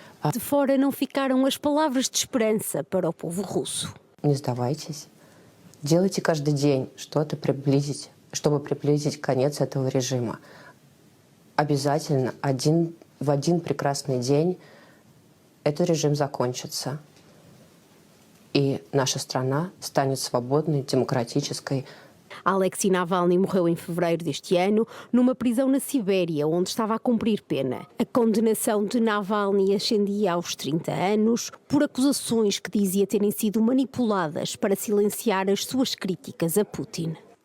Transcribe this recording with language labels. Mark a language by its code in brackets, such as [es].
[pt] De fora não ficaram as palavras de esperança para o povo russo. [ru] Не сдавайтесь. Делайте каждый день что-то приблизить, чтобы приблизить конец этого режима. Обязательно в один прекрасный день этот режим закончится, и наша страна станет свободной, демократической. [pt] Alexei Navalny morreu em fevereiro deste ano numa prisão na Sibéria, onde estava a cumprir pena. A condenação de Navalny ascendia aos 30 anos por acusações que dizia terem sido manipuladas para silenciar as suas críticas a Putin.